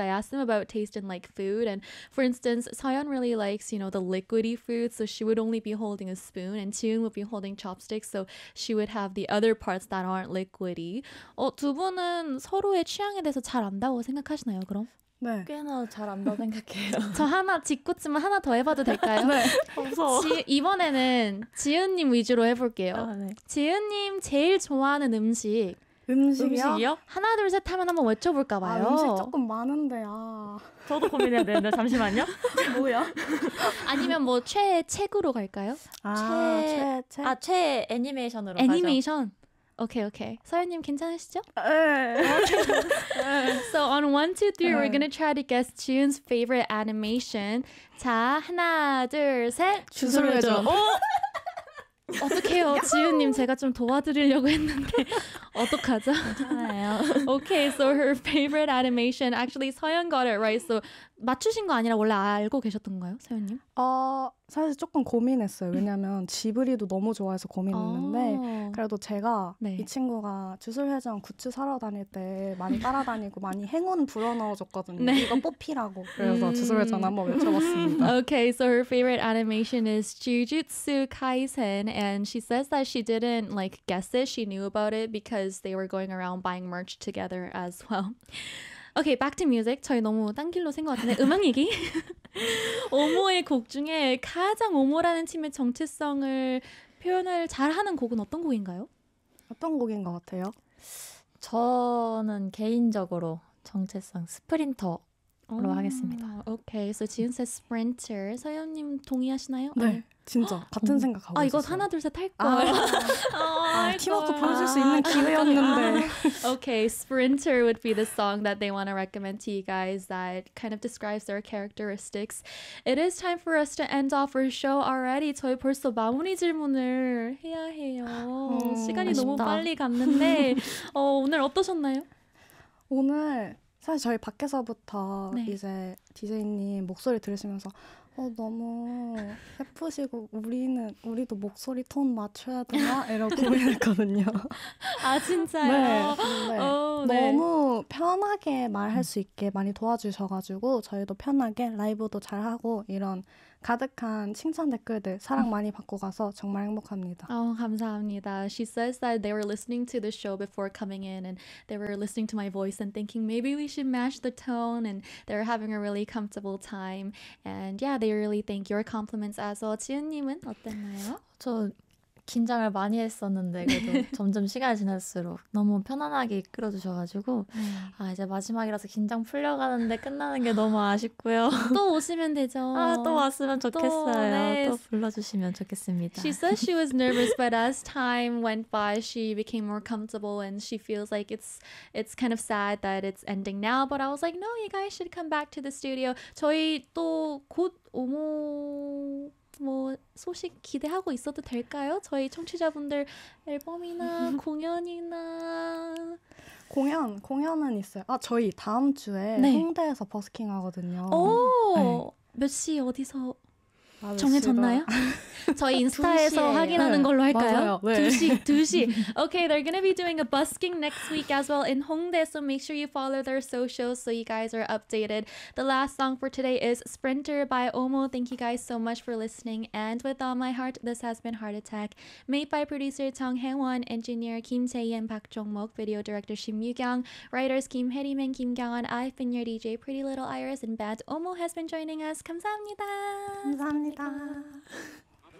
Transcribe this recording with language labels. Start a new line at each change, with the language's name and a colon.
English: I asked them about taste in like food, and for instance, Soyeon really likes, you know, the liquidy food, so she would only be holding a spoon, and Jiyoon would be holding chopsticks, so she would have the other parts that aren't liquidy.
Korean: 어, 두 분은 서로의 취향에 대해서 잘 안다고 생각하시나요? 그럼? 네. 꽤나 잘 안다고 생각해요. 저 하나 짓궂지만 하나 더 해봐도 될까요? 네. 무서워. 이번에는 지은님 위주로 해볼게요. 아, 네. 지은님 제일 좋아하는 음식. 음식이요? 하나 둘 셋 하면 한번 외쳐볼까봐요. 아, 음식 조금 많은데. 아. 저도 고민해야 되는데 잠시만요. 뭐야? 아니면 뭐 최애 책으로 갈까요? 아, 최애 책? 아, 최애 애니메이션으로 애니메이션. 가죠. 오케이 오케이. 서연님 괜찮으시죠? 네.
English: So on 1, 2, 3 we're gonna try to guess Jiyoon's favorite animation.
Korean: 자 하나 둘 셋. 주소를 해줘. 어? 어떡해요 지윤님 제가 좀 도와드리려고 했는데 어떡하죠? 괜찮아요.
English: Okay, so her favorite animation. Actually, 서연 got it right.
Korean: So 맞추신 거 아니라 원래 알고 계셨던 거예요, 서연님? 사실 조금 고민했어요. 왜냐하면 지브리도 너무 좋아해서 고민했는데 그래도 제가 네. 이 친구가 주술회전 굿즈 사러 다닐 때 많이 따라다니고 많이 행운 불어넣어줬거든요. 네. 이거 뽑히라고. 그래서 주술회전 한번 외쳐봤습니다.
English: Okay, so her favorite animation is Jujutsu Kaisen, and she says that she didn't like guess it. She knew about it because they were going around buying merch together as well. Okay, back to music.
Korean: 저희 너무 딴 길로 센 것 같은데 음악 얘기? 오모의 곡 중에 가장 오모라는 팀의 정체성을 표현을 잘하는 곡은 어떤 곡인가요? 어떤 곡인 것 같아요? 저는 개인적으로 정체성 스프린터로 하겠습니다.
English: Okay, so 지은 says sprinter.
Korean: 서연님 동의하시나요? 네. 아니. 진짜 같은 생각하고 있어요. 아 이거 하나 둘 셋 탈 거. 팀워크 보여줄 수 있는 기회였는데.
English: Okay, Sprinter would be the song that they want to recommend to you guys that kind of describes their characteristics. It is time for us to end off our show already.
Korean: 저희 벌써 마무리 질문을 해야 해요. 시간이 아쉽다. 너무 빨리 갔는데 오늘 어떠셨나요? 오늘 사실 저희 밖에서부터 네. 이제 DJ님 목소리 들으시면서 너무 예쁘시고 우리도 목소리 톤 맞춰야 되나? 이러고 고민했거든요. 아 진짜요? 네. 오, 네. 너무 편하게 말할 수 있게 많이 도와주셔가지고 저희도 편하게 라이브도 잘하고 이런 가득한 칭찬 댓글들 사랑 많이 받고 가서 정말 행복합니다. 감사합니다.
English: She says that they were listening to the show before coming in and they were listening to my voice and thinking maybe we should match the tone and they're having a really comfortable time and yeah they really thank your compliments as well.
Korean: 지은님은 어땠나요? 저 긴장을 많이 했었는데 그래도 점점 시간이 지날수록 너무 편안하게 이끌어주셔가지고 아 이제 마지막이라서 긴장 풀려가는데 끝나는 게 너무 아쉽고요. 또 오시면 되죠. 아, 또 왔으면 좋겠어요. 또, 네. 또 불러주시면 좋겠습니다.
English: She said she was nervous, but as time went by, she became more comfortable and she feels like it's kind of sad that it's ending now. But I was like, no, you guys should come back to the studio.
Korean: 저희 또 곧 오모... 뭐 소식 기대하고 있어도 될까요? 저희 청취자분들 앨범이나 공연이나 공연은 있어요. 아 저희 다음 주에 네. 홍대에서 버스킹 하거든요. 오 몇 시 네. 어디서 정해졌나요? 저희 인스타에서 확인하는 네. 걸로 할까요? 맞아요. 네. 2시
English: Okay, they're gonna be doing a busking next week as well in Hongdae, so make sure you follow their socials so you guys are updated. The last song for today is Sprinter by Omo. Thank you guys so much for listening and with all my heart, this has been Heart Attack. Made by producer Jung Hae-won, engineer Kim Jae-yeon, Park Jong-mok, video director Shim Yu-kyung, writers Kim Hae-rim and Kim Kyung-won, I've been your DJ Pretty Little Iris and band Omo has been joining us.
Korean: 감사합니다. 감사합니다. 감사합니다.